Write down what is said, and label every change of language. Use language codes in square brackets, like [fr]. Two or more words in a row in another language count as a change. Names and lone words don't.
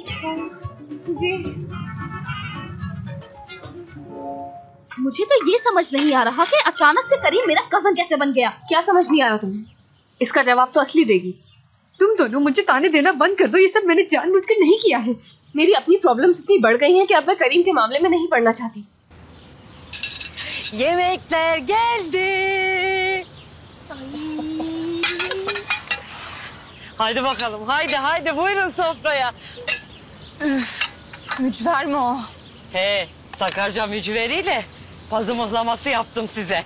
[hi] जी, मुझे तो ये समझ नहीं आ रहा कि अचानक से करीम मेरा कजन कैसे बन गया। क्या समझ नहीं आ रहा तुम्हें? इसका जवाब तो असली देगी। तुम दोनों मुझे ताने देना बंद कर दो। ये सब मैंने जानबूझकर नहीं किया है। मेरी अपनी प्रॉब्लम्स इतनी बढ़ गई हैं कि अब मैं करीम के मामले में नहीं पड़ना चाहती। [tr] Yemekler geldi. Haydi bakalım, haydi buyurun sofraya. Üf, mücver mi o? He, Sakarca mücveriyle pazı mıhlaması yaptım size.